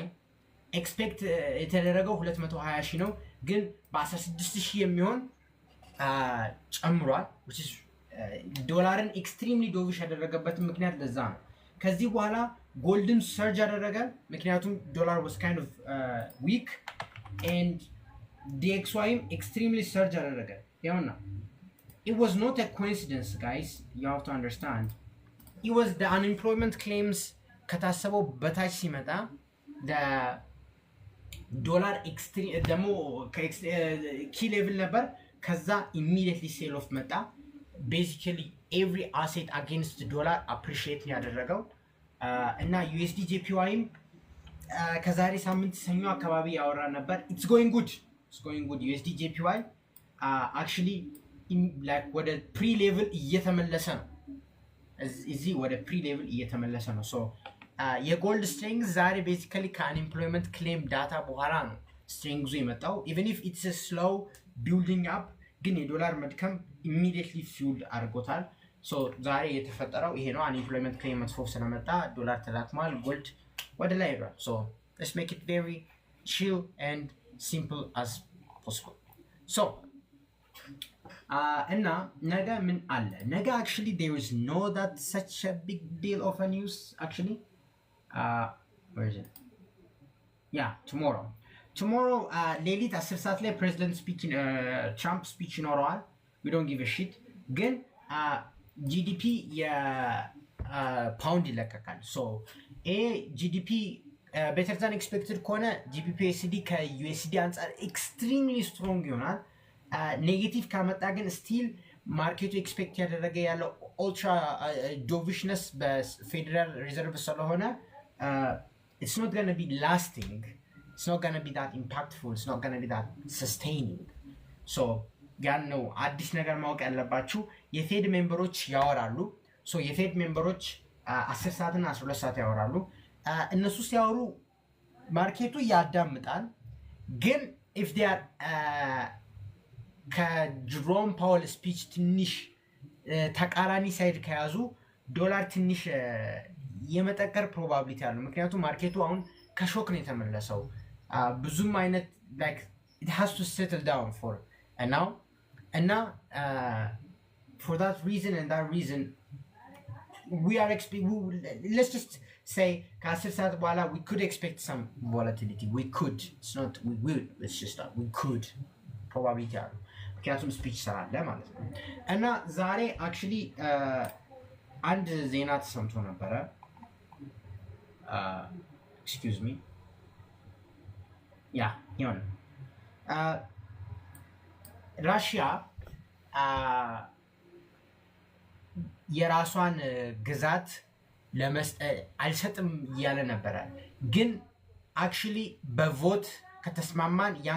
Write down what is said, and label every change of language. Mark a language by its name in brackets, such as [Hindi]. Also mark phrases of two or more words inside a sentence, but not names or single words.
[Amharic] expect የተደረገው 220,000 ነው, ግን በ16,000 የሚሆን ጨምሯል, [English] which is [Amharic] ዶላርን [English] extremely dovish [Amharic] ያደረገበት ምክንያት ለዛ ነው. ከዚህ በኋላ ጎልድን surge ያደረገ ምክንያቱም ዶላር [English] was kind of weak and DXY extremely surge [Amharic] ያደረገ ያውና. [English] It was not a coincidence, guys. You have to understand. It was the unemployment claims [Amharic] ከታሰበው በታች ሲመጣ [English] the dollar extreme ደሞ key level [Amharic] ነበር, ከዛ [English] immediately sell off መጣ. Basically every asset against the dollar appreciate [Amharic] ያደረገው እና USD JPY ከዛሬ ሳምንት ሰኞ አካባቢ ያወራ ነበር. [English] It's going good. USD JPY actually like ወደ pre level [Amharic] እየተመለሰ ነው. እዚህ ወደ [English] pre level [Amharic] እየተመለሰ ነው. So የጎልድ strength ዛሬ basically ከ [English] unemployment claim [Amharic] ዳታ በኋላ ነው strength የመጣው. [English] Even if it's a slow building up, [Amharic] ግን የዶላር መድከም [English] immediately fueled [Amharic] አድርጎታል. So ዛሬ የተፈጠረው ይሄ ነው. [English] unemployment claim [Amharic] መጥፎ ስለመጣ ዶላር ተዳክሟል, ጎልድ ወደ ላይ ሄዷል. [English] So let's make it very chill and simple as possible. [Amharic] So እና ነገ ምን አለ? [English] ነገ actually there is no that such a big deal of a news actually. Where is it? Yeah, tomorrow [Amharic] ሌሊት 10 ሰዓት ላይ [English] president speech Trump speech ይኖረዋል. We don't give a shit. [Amharic] ግን GDP የፓውንድ ይለቀቃል. [English] So GDP better than expected ከሆነ GBP/USD [Amharic] ከUSD አንፃር [English] extremely strong ይሆናል. [Amharic] ኔጌቲቭ ካመጣ ግን still ማርኬቱ ኤክስፔክት ያደረገ ያለው [English] ultra dovishness [Amharic] በፌደራል ሪዘርቭ ስለሆነ [English] it's not going to be lasting. It's not going to be that impactful. It's not going to be that sustaining. [Amharic] So ያን ነው አዲስ ነገር ማወቅ ያለባችሁ። የፌድ ሜምበሮች ያወራሉ. So የፌድ ሜምበሮች 10 ሰዓት እና 12 ሰዓት ያወራሉ. እነሱ ሲያወሩ ማርኬቱ ያዳምጣል። ግን [English] if they are [Amharic] ከጀሮም ፓውል ስፒች ትንሽ ተቃራኒ ሳይድ ከያዙ ዶላር ትንሽ የመጠቀር ፕሮባቢሊቲ አለው። ምክንያቱም ማርኬቱ አሁን ከሾክ ነው የተመለሰው። ብዙም አይነት [English] like it has to settle down for now and for that reason we are let's just say [Amharic] ከ10 ሰዓት በኋላ [English] we could expect some volatility. We could. It's not we will. Let's just start. We could. Probability አለው. [Amharic] ምክንያቱም ስፒች ስላለ ማለት ነው። እና ዛሬ actually አንድ ዜና ተሰምቶ ነበረ [English] excuse me, yeah, [Amharic] ይሁን ራሽያ የራሷን ግዛት አልሰጥም እያለ ነበረ። ግን አክቹሊ በቮት ከተስማማን ያን